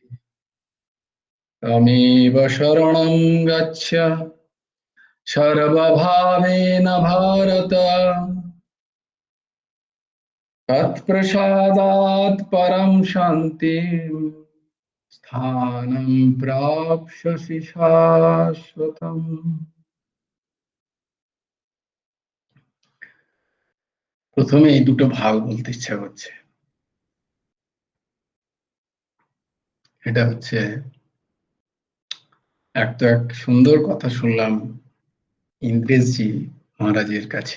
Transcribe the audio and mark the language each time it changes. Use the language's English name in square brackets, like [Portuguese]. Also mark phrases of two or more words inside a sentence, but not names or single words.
[Sanskrit] तमेव शरणं गच्छ सर्वभावेन भारत तत्प्रसादात् परं शान्तिं स्थानं प्राप्स्यसि शाश्वतम्। [Bangla] প্রথমে এই দুটো ভাগ বলতে ইচ্ছা করছে। এটা হচ্ছে এক সুন্দর কথা শুনলাম ইন্দ্রেশজি মহারাজের কাছে।